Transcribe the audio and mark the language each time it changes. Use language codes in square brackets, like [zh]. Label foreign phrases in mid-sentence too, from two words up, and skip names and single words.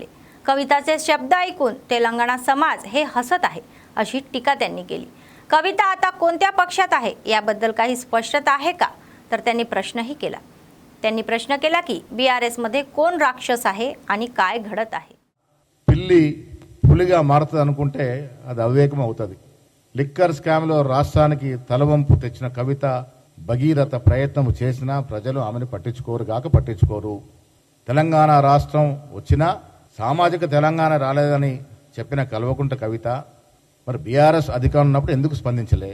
[mr] कविताचे शब्द ऐकून तेलंगणा समाज हे हसत आहे अशी टीका त्यांनी केली। कविता आता कोणत्या पक्षात आहे याबद्दल काही स्पष्टता आहे का, तर त्यांनी प्रश्नही केला। त्यांनी प्रश्न केला की BRS मध्ये कोण राक्षस आहे आणि काय घडत आहे। [te] పిల్లి పులిగా మారుతుంది అనుకుంటే అది అవివేకం అవుతుంది। లిక్కర్ స్కామ్లో రాష్ట్రానికి తలవంపు తెచ్చిన కవిత భగీరథ ప్రయత్నం చేసినా ప్రజలు ఆమెను పట్టించుకోరు। తెలంగాణ రాష్ట్రం వచ్చినా సామాజిక తెలంగాణ రాలేదని చెప్పిన కల్వకుంట కవిత మరి బీఆర్ఎస్ అధికారం ఉన్నప్పుడు ఎందుకు స్పందించలే?